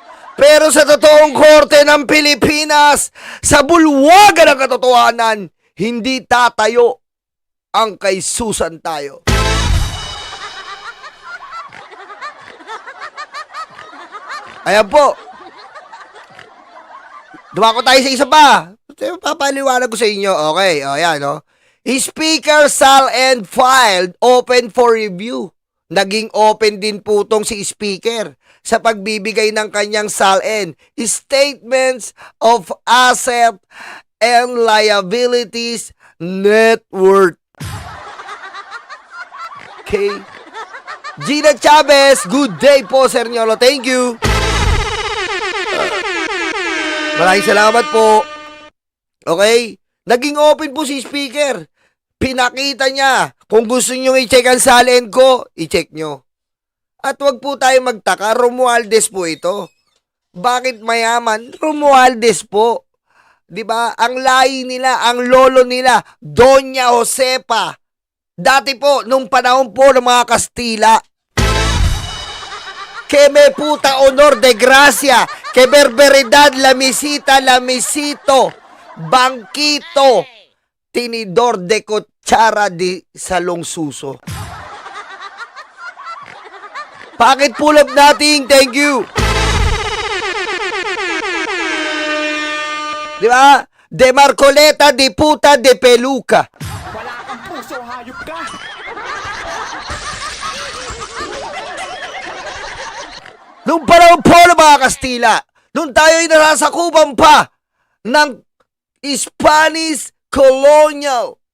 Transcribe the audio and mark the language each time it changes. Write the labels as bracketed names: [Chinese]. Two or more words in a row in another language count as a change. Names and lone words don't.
[Filipino] Pero sa totoong korte ng Pilipinas, sa bulwagan ng katotohanan, hindi tatayo ang kay Susan tayo. Ayan po. Dumako tayo sa isa pa. Papaliwanag ko sa inyo. Okay, o yan, no? [English] Speaker Sal and filed open for review. [Filipino] Naging open din po tong si Speaker sa pagbibigay ng kanyang SALN, [English] statements of asset and liabilities net worth. [Filipino] Okay. [English] Gina Chavez, good day po, Sir Nyolo. Thank you. [Filipino] Maraming salamat po. Okay. Naging open po si Speaker. Pinakita niya. Kung gusto nyo i-check ang SALN ko, i-check nyo. At wag po tayo magtaka, Romualdez po ito. Bakit mayaman? Romualdez po. 'Di ba? Ang lahi nila, ang lolo nila, Doña Josepa. Dati po, nung panahon po ng mga Kastila. [Spanish] Que me puta honor de gracia, que berberidad, la misito, bangkito, tinidor de kutsara di salong suso. [English] Packet pull up [Filipino] natin, [English] thank you. [Filipino] Di ba? [Spanish] De Marcoleta, de puta, de peluca. [Filipino] Wala kang puso, hayop ka! Nung panahon po ng mga Kastila, nung tayo'y nasasakupan pa ng [English] Spanish colonial.